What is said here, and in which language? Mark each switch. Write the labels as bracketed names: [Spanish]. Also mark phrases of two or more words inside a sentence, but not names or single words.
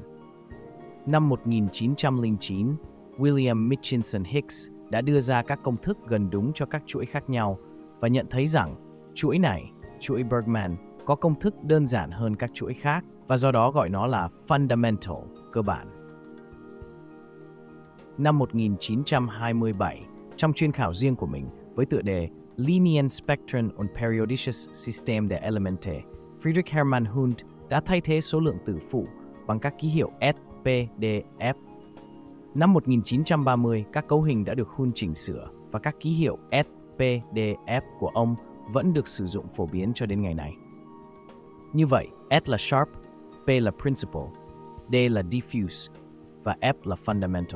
[Vietnamese] Năm 1909, William Mitchinson Hicks đã đưa ra các công thức gần đúng cho các chuỗi khác nhau và nhận thấy rằng chuỗi này, chuỗi Bergman, có công thức đơn giản hơn các chuỗi khác và do đó gọi nó là fundamental, cơ bản. Năm 1927, trong chuyên khảo riêng của mình với tựa đề Linienspektren und periodisches System der Elemente, Friedrich Hermann Hund đã thay thế số lượng tử phụ bằng các ký hiệu S, P, D, F. Năm 1930, các cấu hình đã được Hund chỉnh sửa và các ký hiệu S, P, D, F của ông vẫn được sử dụng phổ biến cho đến ngày nay. Như vậy, S là sharp, P là principal, D là diffuse và F là fundamental.